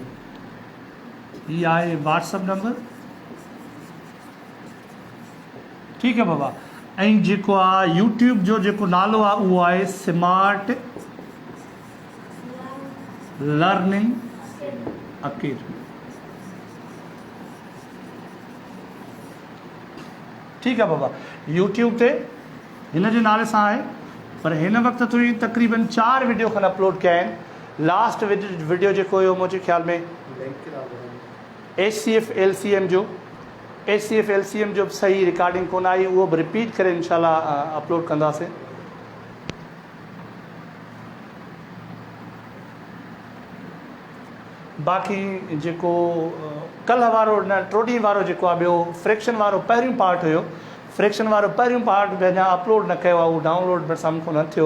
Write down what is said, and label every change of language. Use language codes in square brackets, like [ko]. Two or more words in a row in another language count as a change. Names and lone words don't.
[sd] ये आहे [en] WhatsApp number, [ur] ٹھیک ہے بابا. [sd] ऐं जेको आहे यूट्यूब जो जेको नालो आहे उहो आहे स्मार्ट लर्निंग अकेडमी, [ur] ٹھیک ہے بابا. [sd] यूट्यूब ते हिन जे नाले सां आहे, पर हिन वक़्तु ताईं तक़रीबन 4 वीडियो खनि अपलोड कया आहिनि। [en] last video [sd] जेको हुयो मुंहिंजे ख़्याल में HCF LCM जो सही रिकॉर्डिंग कोन आई, उहो बि रिपीट करे इंशाल्लाह अपलोड कंदासीं। बाक़ी जेको कल्ह वारो न ट्रोडी वारो जेको आहे ॿियो फ्रैक्शन वारो पहिरियों पार्ट हुयो, फ्रैक्शन वारो पहिरियों पार्ट बि अञा अपलोड न कयो आहे, उहो डाउनलोड बि साम्हूं न थियो।